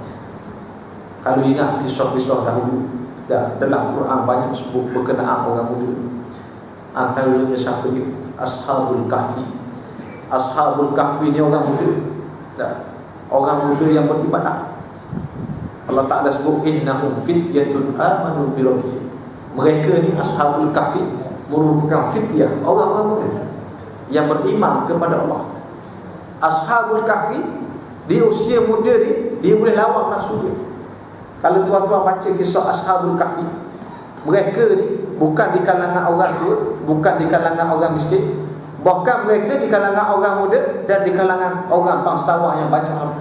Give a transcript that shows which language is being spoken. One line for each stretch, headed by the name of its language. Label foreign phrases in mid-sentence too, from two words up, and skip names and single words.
Malay: Kalau ingat kisah-kisah dahulu, dalam Quran banyak sebut berkenaan orang muda. Antaranya siapa dia? Ashabul Kahfi. Ashabul Kahfi ni orang muda, orang muda yang beribadah. Allah Ta'ala sebut
Arabic: إنهم فتية آمنوا بربهم.
Malay: Mereka ni Ashabul Kahfi merupakan fityah, orang-orang muda yang beriman kepada Allah. Ashabul Kahfi di usia muda dia boleh lawan nafsu dia. Kalau tuan-tuan baca kisah Ashabul Kahfi, mereka ni bukan di kalangan orang tua, bukan di kalangan orang miskin, bahkan mereka di kalangan orang muda dan di kalangan orang bangsawan yang banyak harta.